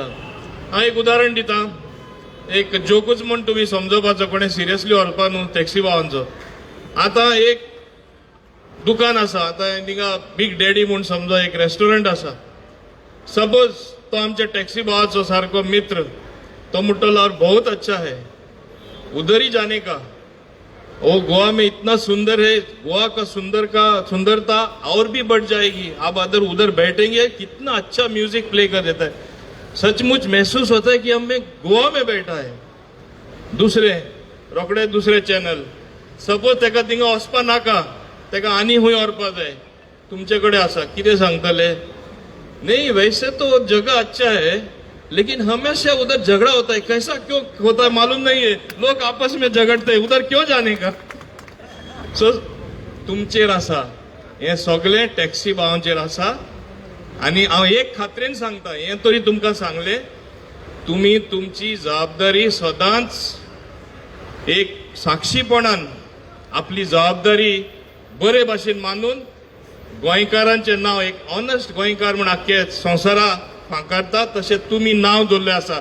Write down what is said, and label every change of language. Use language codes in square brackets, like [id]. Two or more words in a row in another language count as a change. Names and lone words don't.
[kok] हांव एक उदाहरण दितां, एक जोकूच म्हण तुमी समजोवपाचो, कोणें सिरियसली व्हरपा न्हू टॅक्सी भावांचो. आतां एक दुकान आसा, आतां थिंगा बिग डॅडी म्हूण समजो एक रेस्टॉरंट आसा. सपोज तो आमच्या टॅक्सी भावाचो सारको मित्र, तो म्हणटलो [hi] और बहुत अच्छा है, उधर ही जाने का, ओ गोवा में इतना सुंदर है, गोवा का सुंदरता और भी बढ़ जाएगी, आप उधर बैठेंगे कितना अच्छा म्यूजिक प्ले कर देता है, सचमुच महसूस होता है कि हमें गोवा में बैठा है. [kok] दुसरे चॅनल, सपोज तेका थिंगा वचपा नाका, तेका आनी हूंय व्हरपा जाय, तुमचे कडेन आसा, कितें सांगतले? [hi] नहीं, वैसे तो जगह अच्छा है लेकिन हमेशा उधर झगड़ा होता है, कैसा क्यों होता है मालूम नहीं है, लोग आपस में झगड़ते हैं, उधर क्यों जाने का. [kok] सो तुमचेर आसा, हे सगळे टॅक्सी भावांचेर आसा. आणि हांव एक खात्रेन सांगता, हे तरी तुमकां सांगले, तुम्ही तुमची जबाबदारी सदांच एक साक्षीपणान आपली जबाबदारी बरे भाशेन मानून गोंयकारांचे नाव एक ऑनेस्ट गोंयकार म्हूण आख्खे संवसाराक फांकारता, तशें तुमी नाव दवरलें आसा.